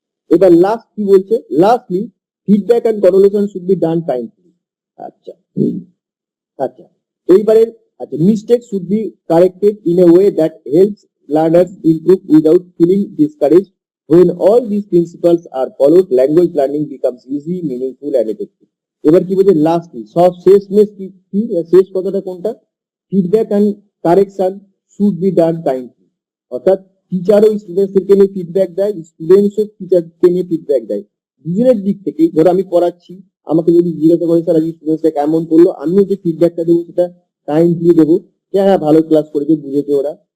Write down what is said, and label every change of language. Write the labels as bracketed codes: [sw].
[bn] এবার লাস্ট কি বলছে, [en] Lastly feedback and correlation should be done timely. [bn] আচ্ছা আচ্ছা, এইবারে আচ্ছা, [en] Mistake should be corrected in a way that helps learners improve without feeling discouraged. When all these principles are followed, language learning becomes easy, meaningful and effective. [bn] এবার কি বলছে lastly, সব শেষমেশ কি শেষ কথাটা কোনটা, [en] Feedback and correction should be done timely. [bn] অর্থাৎ টিচারও স্টুডেন্টসদেরকে নিয়ে ফিডব্যাক দেয়, স্টুডেন্টসও টিচারকে নিয়ে ফিডব্যাক দেয়। দুজনের দিক থেকে, ধরো আমি পড়াচ্ছি, আমাকে যদি জিজ্ঞাসা করে স্যার আজকে স্টুডেন্টসটা কেমন করলো, আমিও যে ফিডব্যাকটা দেবো সেটা কাইন্ডলি দেবো, হ্যাঁ ভালো ক্লাস করেছে, বুঝেছে ওরা।